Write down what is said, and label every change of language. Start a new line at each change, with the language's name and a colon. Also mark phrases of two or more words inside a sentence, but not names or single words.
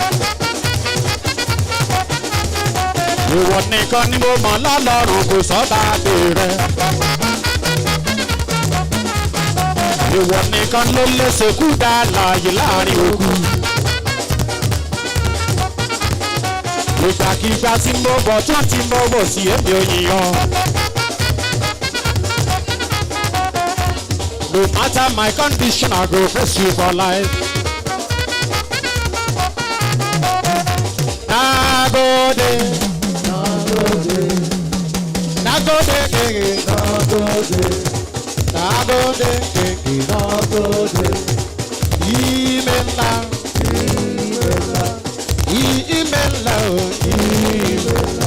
Yoruba: Ìwọ nìkan ni mo mọ̀ lọ́lọ́run kò sọ́ba bèrè. Ìwọ nìkan ló lè ṣekú dá láàyè láàrin òkú. Ìgbàkigbà tí mo bọ̀ tún tí mo bọ̀ sí èmi òyìnbó.
Nigerian Pidgin: No matter my condition, I go bless you for life.
Hausa: Nagode, Nagode, Nagode, Nagode, Nagode,
Igbo: Imela, Imela, Imela, Imela.